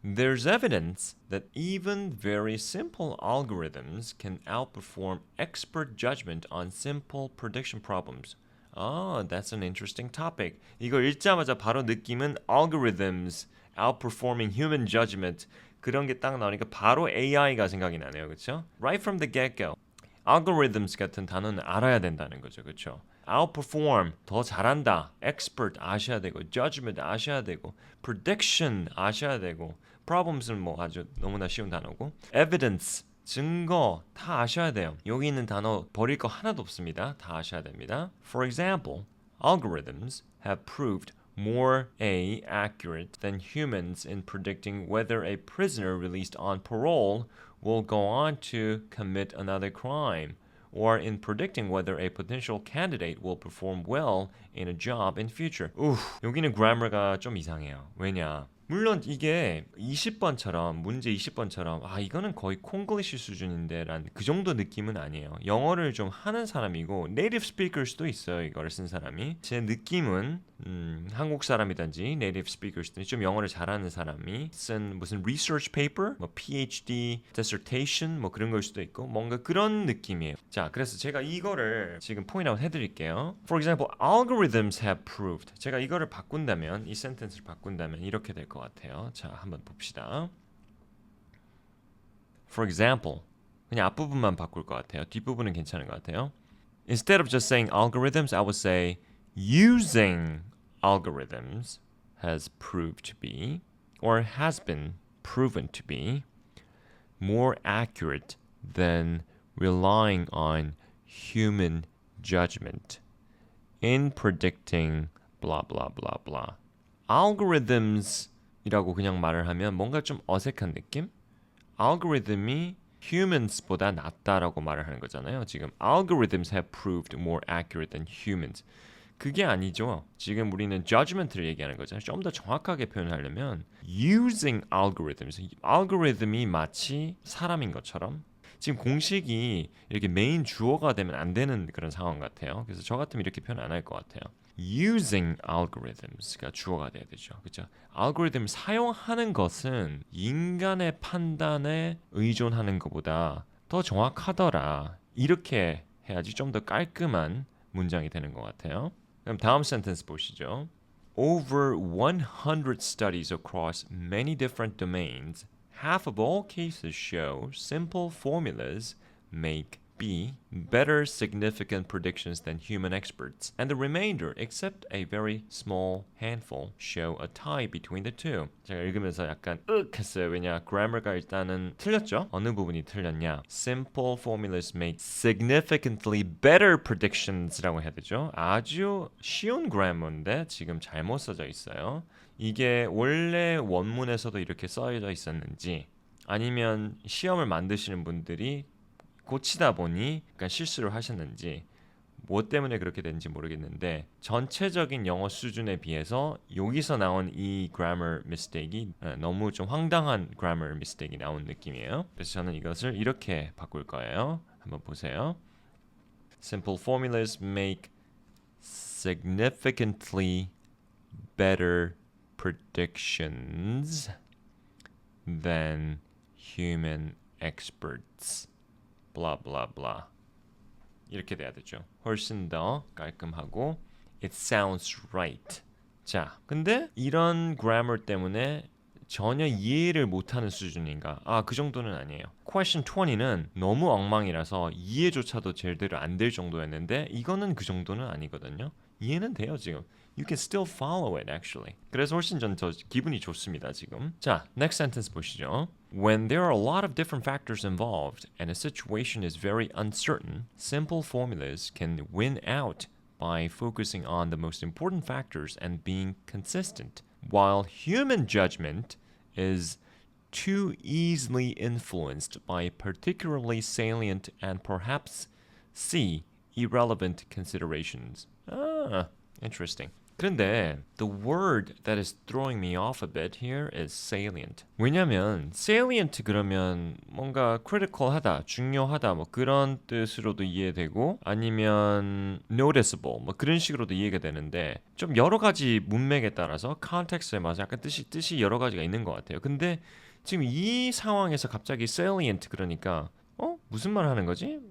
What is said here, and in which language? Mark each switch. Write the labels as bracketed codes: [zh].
[en] There's evidence that even very simple algorithms can outperform expert judgment on simple prediction problems. That's an interesting topic. [ko] 이걸 읽자마자 바로 느낌은 [en] algorithms outperforming human judgment [ko] 그런 게 딱 나오니까 바로 AI가 생각이 나네요. 그렇죠? [en] Right from the get-go. [ko] algorithms 같은 단어는 알아야 된다는 거죠. 그렇죠? outperform 더 잘한다. expert 아셔야 되고 judgment 아셔야 되고 prediction 아셔야 되고 problems는 뭐 아주 너무나 쉬운 단어고 evidence 증거 다 아셔야 돼요. 여기 있는 단어 버릴 거 하나도 없습니다. 다 아셔야 됩니다. [en] For example, algorithms have proved more accurate than humans in predicting whether a prisoner released on parole will go on to commit another crime, or in predicting whether a potential candidate will perform well in a job in future. [ko] 여기는 grammar가 좀 이상해요. 왜냐? 물론 이게 20번처럼 문제 20번처럼 이거는 거의 콩글리시 수준인데 란 그 정도 느낌은 아니에요. 영어를 좀 하는 사람이고 네이티브 스피커일 수도 있어요. 이거를 쓴 사람이. 제 느낌은 한국 사람이든지 네이티브 스피커이든지 좀 영어를 잘하는 사람이 쓴 무슨 research paper, 뭐 PhD, dissertation 뭐 그런 걸 수도 있고 뭔가 그런 느낌이에요. 자, 그래서 제가 이거를 지금 포인트 아웃 해드릴게요. [en] For example, algorithms have proved. [ko] 제가 이거를 바꾼다면 이 센텐스를 바꾼다면 이렇게 될 것 같아요. 자, 한번 봅시다. [en] For example, [ko] 그냥 앞부분만 바꿀 것 같아요. 뒷부분은 괜찮은 것 같아요. [en] Instead of just saying algorithms, I would say using algorithms has proved to be or has been proven to be more accurate than relying on human judgment in predicting blah blah blah blah. [ko] algorithms 이라고 그냥 말을 하면 뭔가 좀 어색한 느낌? 알고리즘이 humans보다 낫다라고 말을 하는 거잖아요. 지금 [en] algorithms have proved more accurate than humans. [ko] 그게 아니죠. 지금 우리는 judgment를 얘기하는 거잖아요. 좀 더 정확하게 표현하려면 [en] using algorithms. [ko] 알고리즘이 마치 사람인 것처럼 지금 공식이 이렇게 메인 주어가 되면 안 되는 그런 상황 같아요. 그래서 저 같으면 이렇게 표현 안 할 것 같아요. [en] using algorithms가 [ko] 주어가 돼야 되죠. 그렇죠? 알고리즘 사용하는 것은 인간의 판단에 의존하는 것보다 더 정확하더라. 이렇게 해야지 좀 더 깔끔한 문장이 되는 것 같아요. 그럼 다음 센텐스 보시죠. [en] Over 100 studies across many different domains, half of all cases show simple formulas make better significant predictions than human experts, and the remainder, except a very small handful, show a tie between the two. [ko] 제가 읽으면서 약간 했어요. 왜냐, grammar가 일단은 틀렸죠? 어느 부분이 틀렸냐? [en] Simple formulas make significantly better predictions [ko] 라고 해야 되죠? 아주 쉬운 grammar인데 지금 잘못 써져 있어요. 이게 원래 원문에서도 이렇게 써져 있었는지 아니면 시험을 만드시는 분들이 고치다 보니 그러니까 실수를 하셨는지 뭐 때문에 그렇게 된지 모르겠는데 전체적인 영어 수준에 비해서 여기서 나온 이 grammar mistake이 너무 좀 황당한 grammar mistake이 나온 느낌이에요. 그래서 저는 이것을 이렇게 바꿀 거예요. 한번 보세요. [en] Simple formulas make significantly better predictions than human experts. [ko] blah blah blah 이렇게 돼야 되죠. 훨씬 더 깔끔하고 [en] it sounds right. [ko] 자, 근데 이런 grammar 때문에 전혀 이해를 못하는 수준인가? 그 정도는 아니에요. Question 20는 너무 엉망이라서 이해조차도 제대로 안 될 정도였는데 이거는 그 정도는 아니거든요. 이해는 돼요 지금. [en] You can still follow it actually. [ko] 그래서 훨씬 더 기분이 좋습니다 지금. 자, [en] next sentence [ko] 보시죠. [en] When there are a lot of different factors involved and a situation is very uncertain, simple formulas can win out by focusing on the most important factors and being consistent, while human judgment is too easily influenced by particularly salient and perhaps irrelevant considerations. Interesting. [ko] 그런데 [en] the word that is throwing me off a bit here is salient. [ko] 왜냐면 salient 그러면 뭔가 critical하다, 중요하다 뭐 그런 뜻으로도 이해되고 아니면 noticeable 뭐 그런 식으로도 이해가 되는데 좀 여러 가지 문맥에 따라서 context에 맞아 약간 뜻이 여러 가지가 있는 것 같아요. 근데 지금 이 상황에서 갑자기 salient 그러니까 무슨 말 하는 거지?